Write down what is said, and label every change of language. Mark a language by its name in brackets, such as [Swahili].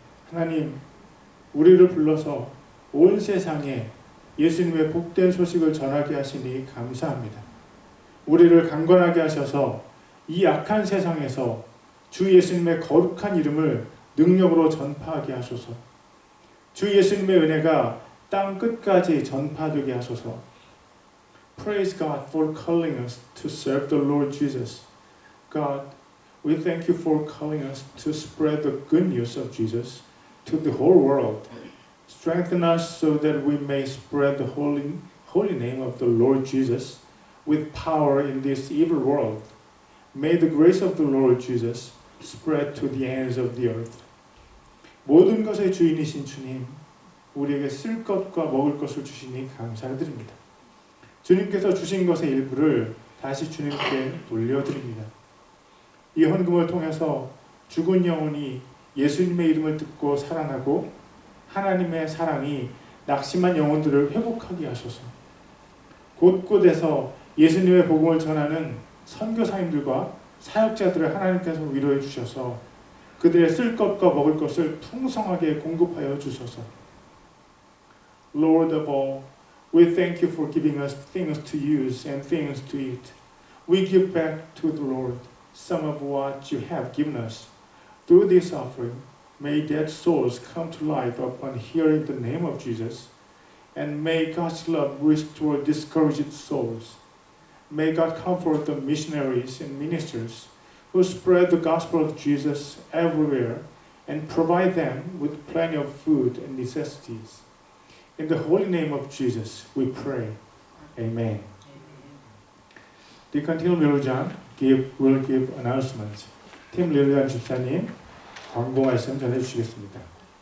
[Korean] 하나님, 우리를 불러서 온 세상에 예수님의 복된 소식을 전하게 하시니 감사합니다. 우리를 강건하게 하셔서 이 악한 세상에서 주 예수님의 거룩한 이름을 능력으로 전파하게 하소서. 주 예수님의 은혜가 땅 끝까지 전파되게 하소서. [English] Praise God for calling us to serve the Lord Jesus. God, we thank you for calling us to spread the good news of Jesus to the whole world. Strengthen us so that we may spread the holy name of the Lord Jesus with power in this evil world. May the grace of the Lord Jesus spread to the ends of the earth. [Korean] 모든 것의 주인이신 주님, 우리에게 쓸 것과 먹을 것을 주시니 감사드립니다. 주님께서 주신 것의 일부를 다시 주님께 돌려드립니다. 이 헌금을 통해서 죽은 영혼이 예수님의 이름을 듣고 살아나고 하나님의 사랑이 낙심한 영혼들을 회복하게 하소서. 곳곳에서 예수님의 복음을 전하는 선교사님들과 사역자들을 하나님께서 위로해 주셔서 그들의 쓸 것과 먹을 것을 풍성하게 공급하여 주소서. [English] Lord of all, we thank you for giving us things to use and things to eat. We give back to the Lord some of what you have given us. Through this offering, may dead souls come to life upon hearing the name of Jesus, and may God's love restore discouraged souls. May God comfort the missionaries and ministers who spread the gospel of Jesus everywhere and provide them with plenty of food and necessities. In the holy name of Jesus, we pray. Amen. Deacon Tim Lilujan will give announcements. [Korean] 팀 릴리안 집사님 광고 말씀 전해주시겠습니다.